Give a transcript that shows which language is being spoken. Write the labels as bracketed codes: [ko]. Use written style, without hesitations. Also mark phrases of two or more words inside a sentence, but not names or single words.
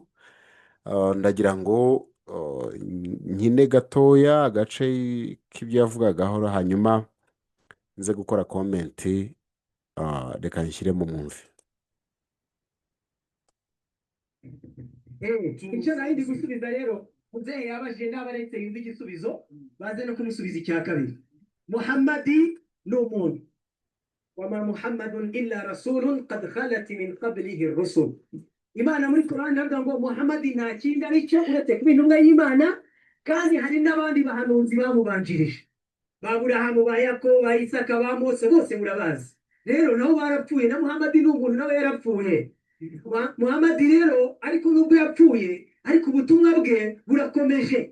[rw] Ndagira ngo nkine gatoya agace k'ibyo yavugagaho, hanyuma nze gukora komenti, reka nshyire mu mwumve. icyo nari ndi gusubiza rero muzehe yabajije n'abaretse yumva igisubizo baze no kumusubiza icya kabiri. Muhamadi ni umuntu, [ar] وما محمد إلا رسول قد خلت من قبله الرسل. [rw] Imana muri Qur'an iravuga ngo Muhamadi nta kindi ari cyo uretse kuba intumwa y'Imana, kandi hari n'abandi bahanuzi bamubanjirije, ba Aburahamu, ba Yakobo, ba Isaka, ba Mose, bose murabazi. Rero nabo barapfuye, na Muhamadi ni umuntu nawe yarapfuye. Muhamadi rero ariko nubwo yapfuye ariko ubutumwa bwe burakomeje.